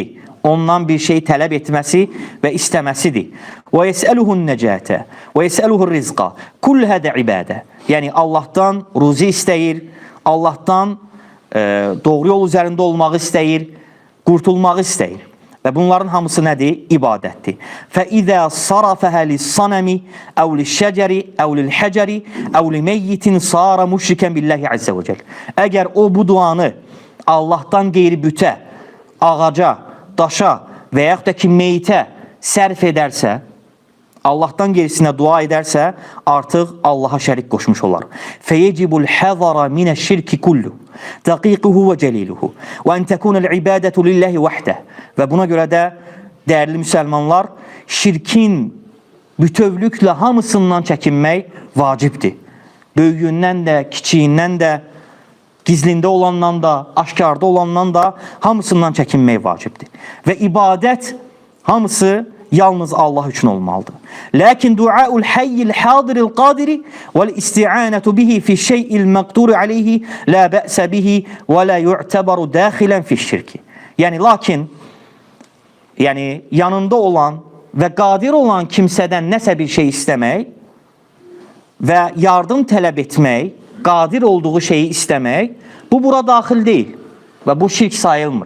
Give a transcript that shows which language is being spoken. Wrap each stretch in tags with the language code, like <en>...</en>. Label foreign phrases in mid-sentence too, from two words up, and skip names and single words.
<az>Ondan bir şey tələb etməsi və istəməsidir.</az> <ar>و يسأله النجاة و يسأله الرزق. كل هذا عبادة.</ar> <az>Yəni Allahdan ruzi istəyir, Allahdan doğru yol üzərində olmağı istəyir, qurtulmağı istəyir. Və bunların hamısı nədir? İbadətdir.</az> <ar>فَإِذَا صَرَفَهَا لِلصَّنَمِ أَوْ لِلشَّجَرِ أَوْ لِلْحَجَرِ أَوْ لِمَيِّتٍ صَارَ مُشْرِكًا بِاللّٰهِ عَزَّ وَجَلَ.</ar> <az>Əgər o bu duanı Allahdan qeyri bütə, ağaca, daşa və yaxud da ki meyitə sərf edərsə, Allahdan gerisinə dua edərsə, artıq Allaha şərik qoşmuş olar.</az> <ar>فَيَجِبُ الْحَذَرَ مِنَ الشِّرْكِ كُلُّهُ دَقِيقُهُ وَجَلِيلُهُ وَاَنْ تَكُونَ الْعِبَادَةُ لِلّٰهِ وَحْدَهُ.</ar> <az>Və buna görə də dəyərli müsəlmanlar, şirkin bütövlüklə hamısından çəkinmək vacibdir. Böyüyündən də, kiçiyindən də, gizlində olandan da, aşkarda olandan da hamısından çəkinmək vacibdir. Və ibadət hamısı yalnız Allah üçün olmalıdır.</az> <ar>لكن دعاء الحي الحاضر القادر والاستعانة به في شيء المقدور عليه لا بأس به ولا يعتبر داخلا في الشرك.</ar> <az>Yəni yanında olan və qadir olan kimsədən nəsə bir şey istəmək və yardım tələb etmək, qadir olduğu şeyi istəmək, bu bura daxil deyil və bu şirk sayılmır.</az>